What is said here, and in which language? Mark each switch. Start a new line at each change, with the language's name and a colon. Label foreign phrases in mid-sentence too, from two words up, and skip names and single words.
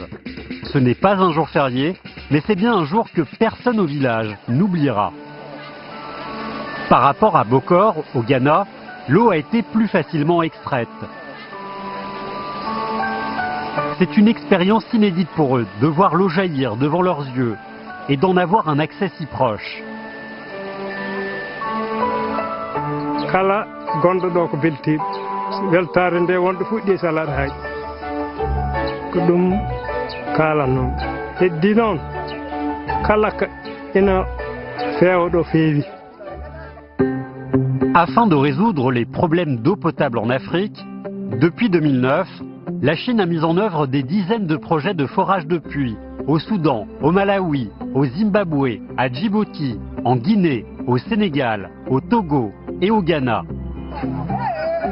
French: Ce n'est pas un jour férié, mais c'est bien un jour que personne au village n'oubliera. Par rapport à Bokor, au Ghana, l'eau a été plus facilement extraite. C'est une expérience inédite pour eux de voir l'eau jaillir devant leurs yeux et d'en avoir un accès si proche.
Fula: Kala gondo do ko belti weltare nde wonde fuɗɗi salade hay ko ɗum kala non heddi noon kala ka ina feewa feewi.
French: Afin de résoudre les problèmes d'eau potable en Afrique, depuis 2009, la Chine a mis en œuvre des dizaines de projets de forage de puits au Soudan, au Malawi, au Zimbabwe, à Djibouti, en Guinée, au Sénégal, au Togo et au Ghana.